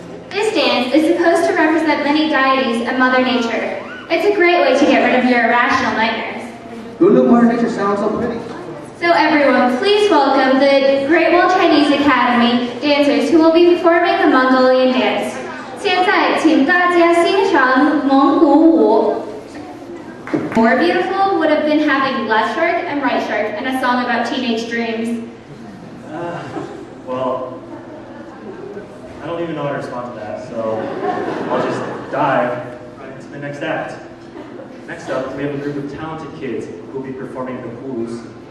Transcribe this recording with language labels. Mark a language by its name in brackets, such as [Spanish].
[English] This dance is supposed to represent many deities and Mother Nature. It's a great way to get rid of your irrational nightmares. Good Mother Nature sounds so pretty. So everyone, please welcome the Great Wall Chinese Academy dancers who will be performing the Mongolian dance. [Chinese] 现在请大家欣赏蒙古舞. [English] More beautiful would have been having Left Shark and Right Shark and a song about teenage dreams. Well, I don't even know how to respond to that, so I'll just dive right into the next act. Next up, we have a group of talented kids who will be performing the hulus.